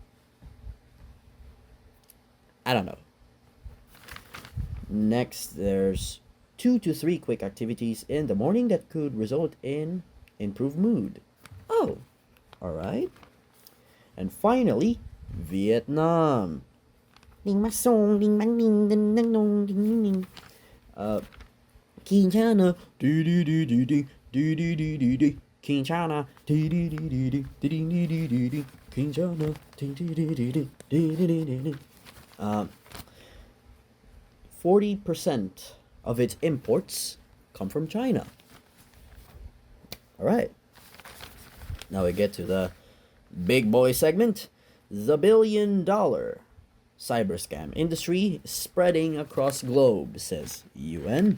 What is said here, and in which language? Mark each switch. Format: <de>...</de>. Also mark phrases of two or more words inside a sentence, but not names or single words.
<en>I don't know. Next, there's 2 to 3 quick activities in the morning that could result in improved mood. Oh, alright. And finally, Vietnam. Ding ma song, ding bang ding ding ding dong ding ding ding. King China, do do do do do do do do do do. King China, do do do do do do do do do do. King China, do do do do do do do do do. 40% of its imports come from China. All right. Now we get to the big boy segment. The billion-dollar cyber scam industry spreading across globe, says UN.</en>